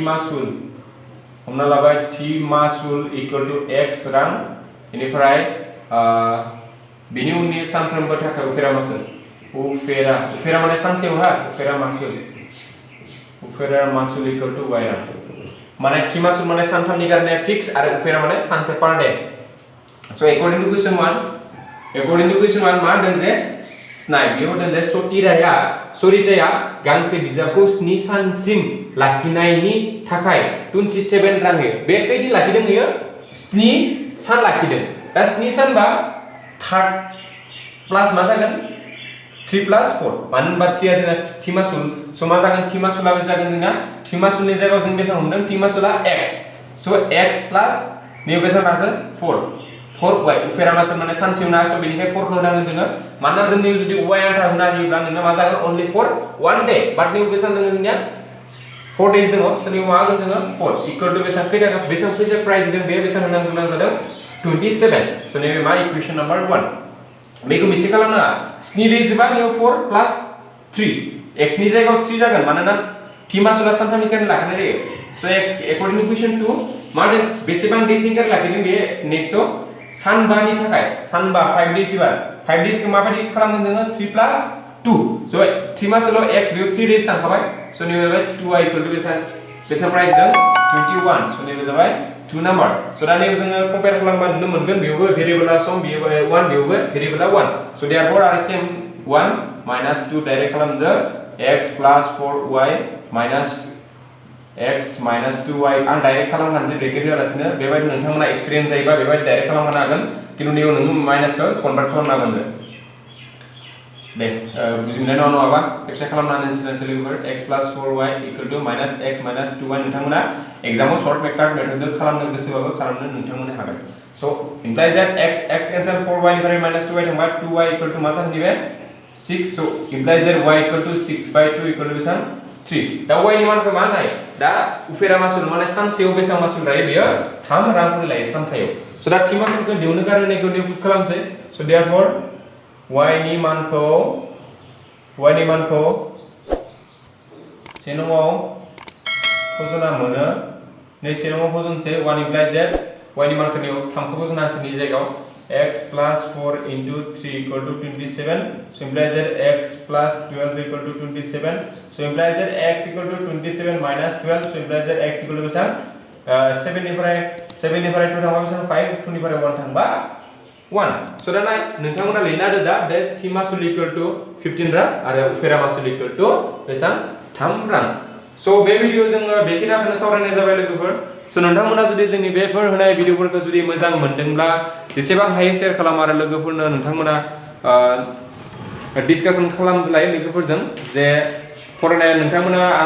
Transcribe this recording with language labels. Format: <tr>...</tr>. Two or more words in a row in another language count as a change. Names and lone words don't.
<brx>थिमासुल</brx> <en>equal to x</en> <brx>रां बेनिफ्राय बिनि उननि सानफ्रोमबो थाखाय उफेरा मासुल उफेरा माने सानसेयाव हा उफेरा मासुल</brx> <en>equal to y</en> <brx>रां माने थिमासुल माने सानथामनि कारणे फिक्स आरो उफेरा माने सानसे</brx> <en>per day so according to question 1</en> <brx>मा होनदों जे नाय बेयाव होनदों जे सरिताया गांसे बिजाबखौ 7 सानसिम लाखिनायनि थाखाय 27 रां होयो बे खैदिन लाखिदों होयो 7 सान लाखिदों दा 7 सान बा 3 प्लस मा जागोन 3 प्लस 4 मानो होनबा 3 आ जोंना थिमासुल स मा जागोन थिमासुला जागोन जोंना थिमासुलनि जायगायाव जों बेसेबां हमदों थिमासुला x स x प्लस नै बेसेबां लाखो 4 4y उफेरा मासल माने सानसेयाव ना सो बेनिखाय 4 खौ होनांगोन जोङो मानोना जोंनि जुदि y आन्था होना होयोब्ला नोंना मा जागोन</brx> <en>only for 1 day but now</en> <brx>बेसां दङ जोंनिया 4 days दङ सो निउ मा होगोन जोङो 4</brx> <en>equal to</en> <brx>बेसां खैथा बेसां फैसा प्राइस दङ बे बेसां होनांगौ गोनां जादों 27 सो नैबे मा</brx> <en>equation number 1</en> <brx>बेखौ मिस्टेक खालामनाङा 7 days जोबा</brx> <en>now 4 plus</en> <brx>3 x नि जायगायाव 3 जागोन मानोना t मासुला सानथामनि खायनो लाखिनाय जायो सो x</brx> <en>according to question 2</en> <brx>मा दं बेसेबां days नि खायनो लाखिदों बे नेक्स्टआव सानबानि थाखाय सानबा 5 days बा 5 days को माबायदि खालामगोन जोङो 3</brx> <en>plus 2 so</en> <brx>3 मासुला x बेयाव 3 days थांखाबाय सो नैबे जाबाय 2y</brx> <en>equal to</en> <brx>बेसां प्राइस दं 21 सो नैबे जाबाय 2</brx> <en>number so</en> <brx>दा नैबे जोङो कम्पेयार खालामबा नुनो मोनगोन बेयावबो भेरिएबलआ सम बेयाव 1 बेयावबो भेरिएबलआ 1</brx> <en>so therefore</en> <brx>आरो</brx> <en>same 1 minus 2 direct</en> <brx>खालामदो</brx> <en>x plus 4y minus x minus 2y</en> <brx>आं डाइरेक्ट खालामगोन जे ब्रेकेट होआलासिनो बेबायदि नोंथांमोना एक्सपीरियेन्स जायोबा बेबायदि डाइरेक्ट खालामनो हागोन किन्तु नैयाव नोङो माइनासखौ कन्भार्ट खालामनो हागोन दे बुजिमोननाय नङाबा खेबसे खालामना नायनोसै लोगोफोर</brx> <en>x plus 4y equal to minus x minus 2y</en> <brx>नोंथांमोना एग्जामाव</brx> <en>short method</en> <brx>मेथडजों खालामनो गोसोबाबो खालामनो नोंथांमोना हागोन</brx> <en>so implies that x cancel 4y</en> <brx>निफ्राय</brx> <en>minus 2y</en> <brx>थांबा</brx> <en>2y equal to</en> <brx>मा जागोन बे 6</brx> <en>so implies that y equal to 6 by 2 equal to</en> <brx>बेसां 3 दा y नि मानखौ मा नाय दा उफेरा मासुल माने सानसेयाव बेसां मासुल लायो बेयो 3 रां खरि लायो सानथायाव सो दा 3 मासुलखौ दिहुननो गारनायखौ निउट खालामसै</brx> <en>so therefore</en> <brx>y नि मानखौ सेनमाव फजना मोनो नै सेनमाव फजनसे</brx> <en>1 implies that</en> <brx>y नि मानखौ निउ 3 खौ फजना नि जायगायाव</brx> <en>x plus 4 into 3 equal to 27 so implies that x plus 12 equal to 27 so implies that x equal to 27 minus 12 so implies that x equal to</en> <brx>बेसां 7 निफ्राय 2 थांबा बेसां 5 2 निफ्राय 1 थांबा 1 so दा नाय नोंथांमोना लिरना होदो दा बे t मासुल</brx> <en>equal to</en> <brx>15 रां आरो उफेरा मासुल</brx> <en>equal to</en> <brx>बेसां 3 रां so बे भिडियो जोङो बेखिनिखौनो सावरायनाय जाबाय लोगोफोर सो नोंथांमोना जुदि जोंनि बेफोर होनाय भिडियोफोरखौ जुदि मोजां मोनदोंब्ला जेसेबां हायो शेयार खालाम आरो लोगोफोरनो नोंथांमोना डिसकासन खालामलाय लोगोफोरजों जे फरायनाय नोंथांमोना आं</brx>